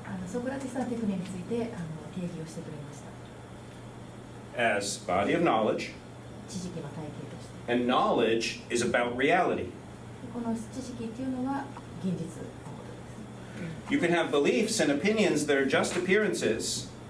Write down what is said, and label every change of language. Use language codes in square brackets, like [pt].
[ja] ソクラティスはテクネについて定義をしてくれました。 [en] as body of knowledge, [ja] 知識の体系として。 [en] and knowledge is about reality. [ja] この知識っていうのは現実のことです。 [en] You can have beliefs and opinions that are just appearances,